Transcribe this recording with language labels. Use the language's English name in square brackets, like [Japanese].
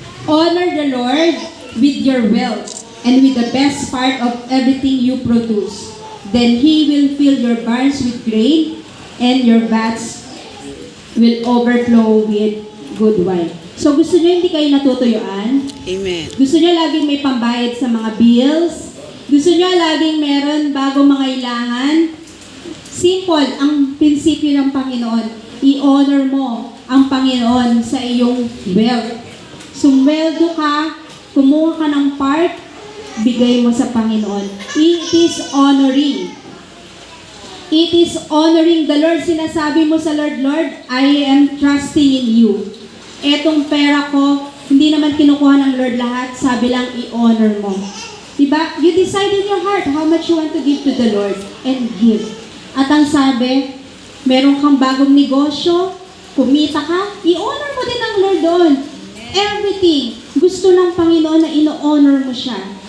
[English] Honor the Lord with your wealth and with the best part of everything you produce. Then He will fill your barns with grain and your vats will overflow with good wine. [Filipino] So gusto niyo hindi kayo natutuyuan? Amen. Gusto niyo laging may pambayad sa mga bills? Gusto niyo laging meron bagong mga ilangan? Simple ang prinsipyo ng Panginoon. I-honor mo ang Panginoon sa iyong wealth. Sumweldo ka, kumuha ka ng part, bigay mo sa Panginoon. [English] It is honoring. It is honoring the Lord. [Filipino] Sinasabi mo sa Lord, Lord, [English] I am trusting in you. [Filipino] Etong pera ko, hindi naman kinukuha ng Lord lahat, sabi lang i-honor mo. Diba? [English] You decide in your heart how much you want to give to the Lord and give. [Filipino] At ang sabi, meron kang bagong negosyo, kumita ka, i-honor mo din ang Lord doon. Everything, gusto ng Panginoon na ino-honor mo siya.